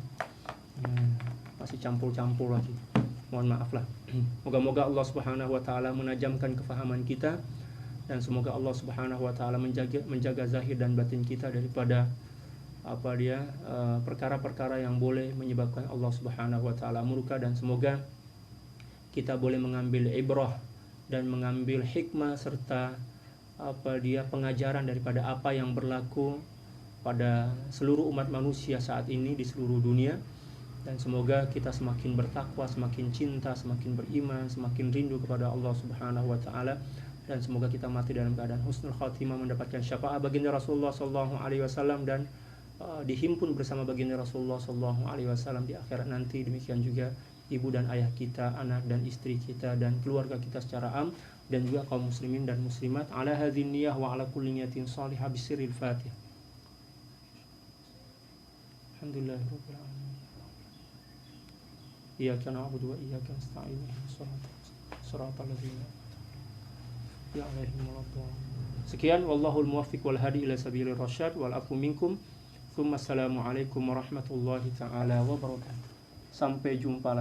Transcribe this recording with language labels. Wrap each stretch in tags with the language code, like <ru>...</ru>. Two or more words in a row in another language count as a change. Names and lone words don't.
<ms>Masih campur-campur lagi. Mohon maaf lah. Moga-moga</ms> <ar>الله سبحانه وتعالى</ar> <ms>menajamkan kefahaman kita dan semoga</ms> <ar>الله سبحانه وتعالى</ar> <ms>menjaga zahir dan batin kita daripada perkara-perkara yang boleh menyebabkan</ms> <ar>الله سبحانه وتعالى</ar> <ms>murka, dan semoga kita boleh mengambil ibrah dan mengambil hikmah serta pengajaran daripada apa yang berlaku pada seluruh umat manusia saat ini di seluruh dunia. Dan semoga kita semakin bertakwa, semakin cinta, semakin beriman, semakin rindu kepada</ms> <ar>الله سبحانه وتعالى,</ar> <ms>dan semoga kita mati dalam keadaan</ms> <ar>حسن الخاتمة,</ar> <ms>mendapatkan syafaat baginda Rasulullah</ms> <ar>صلى الله عليه وسلم</ar> <ms>dan dihimpun bersama baginda Rasulullah</ms> <ar>صلى الله عليه وسلم</ar> <ms>di akhirat nanti. Demikian juga ibu dan ayah kita, anak dan istri kita dan keluarga kita secara am, dan juga kaum muslimin dan muslimat.</ms> <ar>على هذه النية وعلى كل نية صالحة بسر الفاتحة. الحمد لله رب العالمين. إياك نعبد وإياك نستعين. صراط الذين يا عليهم ولا الضالين.</ar> <ms>Sekian,</ms> <ar>والله الموفق والهادي إلى سبيل الرشاد والعفو منكم. السلام عليكم ورحمة الله تعالى وبركاته.</ar> <ms>Sampai jumpa lagi.</ms>